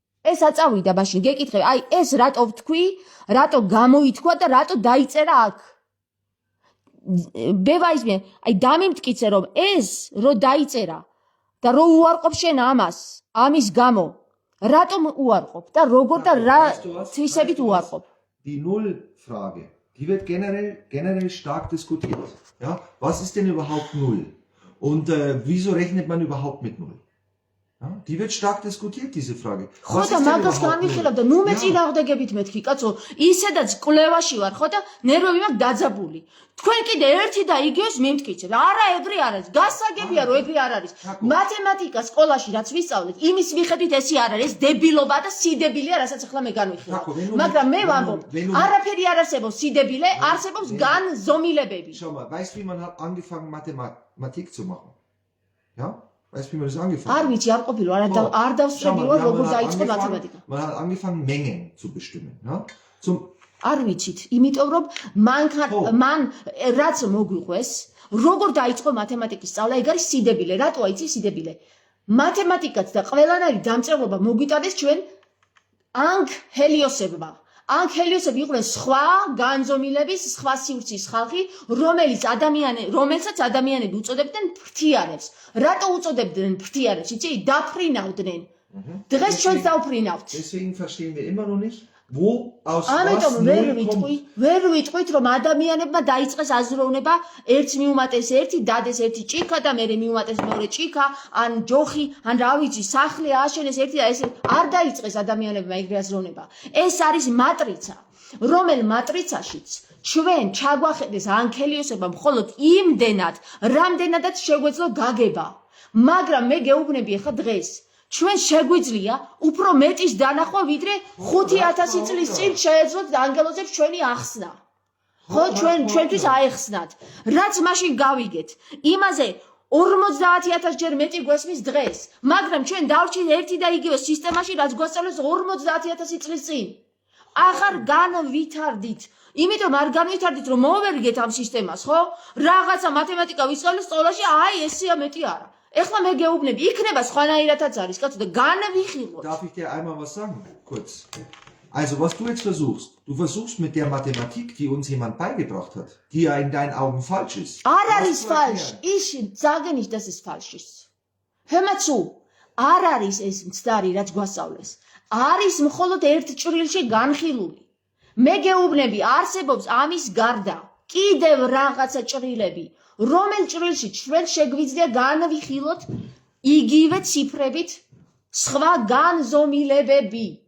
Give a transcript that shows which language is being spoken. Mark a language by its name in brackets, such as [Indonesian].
[Georgian] ეს აწავიდა მაშინ გეკითხე, აი ეს რატო ვთქვი, რატო გამოითქვა და რატო დაიწერა აქ? ბევაიზმე, აი დამიმტკიცე რომ ეს რო დაიწერა და რო უარყოფ შენ ამას, ამის გამო, რატომ უარყოფ და როგორ და რა თვისებით უარყოფ? [German] Die Null-Frage, die wird generell stark diskutiert. Ja? Was ist denn überhaupt 0? Und wieso rechnet man überhaupt mit 0? Ja? Die wird stark diskutiert, diese Frage. [Georgian] ხო და მაგას განვიხილავ და ნუ მე წინააღმდეგებით მეთქი, კაცო, ისედაც კვლევაში ვარ, ხო და ნერვები მაქვს დაძაბული. თქვენ კიდე ერთი და იგივეს მიმტკიცებთ. არა, ეგრე არ არის. გასაგებია, რომ ეგრე არ არის. მათემატიკა სკოლაში რაც ვისწავლეთ, იმის მიხედვით ესე არ არის, დებილობა და სიდებილია, რასაც ახლა მე განვიხილავ. მაგრამ მე ვამბობ, არაფერი არ არსებობს სიდებილე, არსებობს განზომილებები. [German] Schau mal, weißt du, wie man hat angefangen Mathematik zu machen? Ja? Weißt du, wie man das angefangen [Georgian] არ ვიცი, არ ყოფილი ვარ, არ დავსწრები ვარ, როგორ დაიწყო მათემატიკა. [German] Man hat angefangen, Mengen zu bestimmen. Ja? [Georgian] არ ვიცით, იმიტომ რომ მან რაც მოგვიყვეს, როგორ დაიწყო მათემატიკის სწავლა, ეგ არის სიდებილე. რატო აიცი სიდებილე? მათემატიკაც და ყველანაირი დამწერლობა მოგვიტანეს ჩვენ ანგჰელიოსებმა. ანგჰელიოსები იყვნენ სხვა განზომილების, სხვა სივრცის ხალხი, რომელსაც ადამიანები უწოდებდნენ ფრთიანებს. რატო უწოდებდნენ ფრთიანებს? იცი, დაფრინავდნენ. დღეს ჩვენც დავფრინავთ. [German] Deswegen verstehen wir immer noch nicht, wo aus was [Georgian] ამიტომ 0 ვერ ვიტყვით რომ ადამიანებმა დაიწყეს აზროვნება ერთს მიუმატეს ერთი, დადეს ერთი ჭიქა და მერე მიუმატეს მეორე ჭიქა, ან ჯოხი, ან რა ვიცი, სახლი ააშენეს ერთი და ეს არ დაიწყეს ადამიანებმა ეგრე აზროვნება. ეს არის მატრიცა, რომელ მატრიცაშიც ჩვენ ჩაგვახედეს ანგჰელიოსებმა მხოლოდ იმდენად, რამდენადაც შეგვეძლო გაგება. მაგრამ მე გეუბნები ახლა დღეს ჩვენ შეგვიძლია უფრო მეტის დანახვა, ვიდრე 5000 წლის წინ შეეძლოთ ანგელოზებს ჩვენი ახსნა. ხო, ჩვენთვის აეხსნათ. რაც მაშინ გავიგეთ, იმაზე 50000 ჯერ მეტი გვესმის დღეს, მაგრამ ჩვენ დავრჩით ერთი და იგივე სისტემაში, რაც გვასწავლეს 50000 წლის წინ. ახარ განვითარდით. იმიტომ არ განვითარდით, რომ მოვერგეთ ამ სისტემას, ხო? რაღაცა მათემატიკა ვისწავლეს სკოლაში, აი ესეა მეტი არა. ეხლა მე გეუბნები, იქნება სხვანაირადაც არის, კაცო, და განვიხილოთ. [German] Darf ich dir einmal was sagen? Kurz. Also, was du jetzt versuchst, du versuchst mit der Mathematik, die uns jemand beigebracht hat, die ja in deinen Augen falsch ist. [Georgian] არ არის [German] falsch. Ich sage nicht, dass es falsch ist. Hör mal zu. [Georgian] არ არის ეს მცდარი, რაც გვასწავლეს. არის მხოლოდ ერთ ჭრილში განხილული. მე გეუბნები, არსებობს ამის გარდა კიდევ რაღაცა ჭრილები, რომელ ჭრილში ჩვენ შეგვიძლია განვიხილოთ იგივე ციფრებით სხვა განზომილებები.